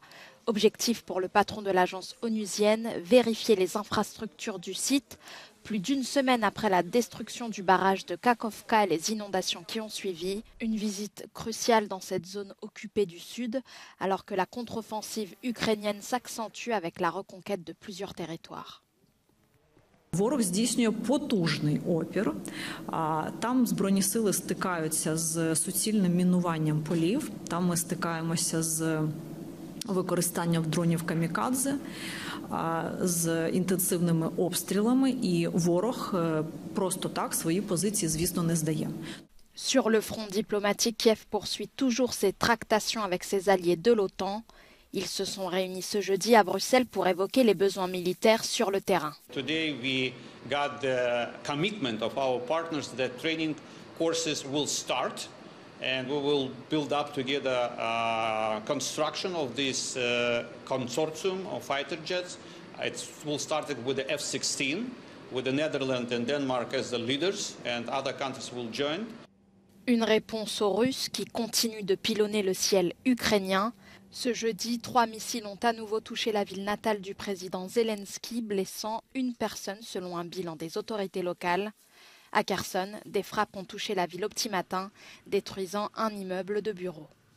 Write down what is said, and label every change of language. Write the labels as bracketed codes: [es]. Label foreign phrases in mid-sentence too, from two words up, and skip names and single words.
[fr] Objectif pour le patron de l'agence onusienne, vérifier les infrastructures du site. Plus d'une semaine après la destruction du barrage de Kakhovka et les inondations qui ont suivi, une visite cruciale dans cette zone occupée du sud, alors que la contre-offensive ukrainienne s'accentue avec la reconquête de plusieurs territoires. [uk] Ворог здійснює потужний опір. Там Збройні сили стикаються з суцільним мінуванням полів. Там ми стикаємося з використанням дронів камікадзе, з інтенсивними обстрілами, і ворог просто так свої позиції, звісно, не здає. [fr] Sur le front diplomatique, Kiev poursuit toujours ses tractations avec ses alliés de l'OTAN. Ils se sont réunis ce jeudi à Bruxelles pour évoquer les besoins militaires sur le terrain. [en] Today we got the commitment of our partners that training courses will start and we will build up together construction of this consortium of fighter jets. It will start with the F-16 with the Netherlands and Denmark as the leaders and other countries will join. [fr] Une réponse aux Russes qui continuent de pilonner le ciel ukrainien. Ce jeudi, 3 missiles ont à nouveau touché la ville natale du président Zelensky, blessant une personne selon un bilan des autorités locales. À Kherson, des frappes ont touché la ville au petit matin, détruisant un immeuble de bureaux.